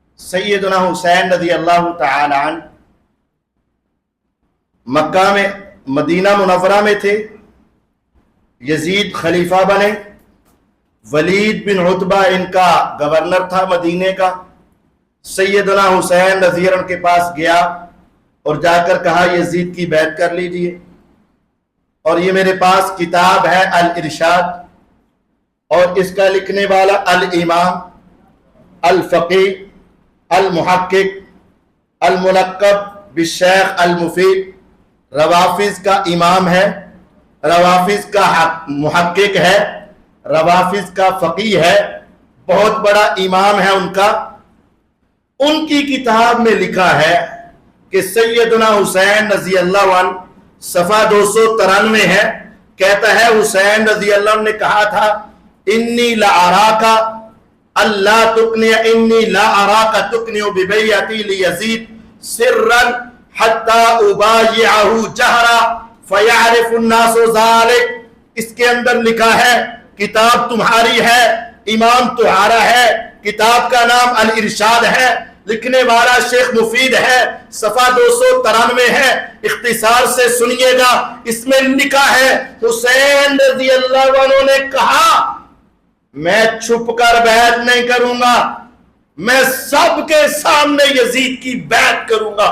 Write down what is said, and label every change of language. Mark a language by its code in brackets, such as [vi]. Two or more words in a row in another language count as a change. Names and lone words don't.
[ur] سیدنا حسین رضی اللہ تعالی عنہ مکہ میں مدینہ منورہ میں تھے، یزید خلیفہ بنے، ولید بن عتبہ ان کا گورنر تھا مدینے کا۔ سیدنا حسین رضی اللہ عنہ کے پاس گیا اور جا کر کہا یزید کی بیعت کر لیجئے، اور یہ میرے پاس کتاب ہے الارشاد، اور اس کا لکھنے والا [ar] الامام الفقیہ المحقق الملقب بالشیخ المفید، [ur] روافظ کا امام ہے، روافظ کا محقق ہے، روافظ کا فقیہ ہے، بہت بڑا امام ہے ان کا۔ ان کی کتاب میں لکھا ہے کہ سیدنا حسین رضی اللہ عنہ، صفحہ 293 ہے، کہتا ہے حسین رضی اللہ عنہ نے کہا تھا [ar] انی لا اراکا اللہ تقنع انی لا اراکا تقنع ببیعتی لیزید سرا حتی ابایعہ جہرا فیعرف الناس ذالک۔ [ur] اس کے اندر لکھا ہے کتاب تمہاری ہے، امام تمہارا ہے، کتاب کا نام الارشاد ہے، لکھنے والا شیخ مفید ہے، صفحہ 293 ہے، اختصار سے سنیے گا۔ اس میں لکھا ہے حسین رضی اللہ عنہ نے کہا میں چھپ کر بیعت نہیں کروں گا، میں سب کے سامنے یزید کی بیعت کروں گا۔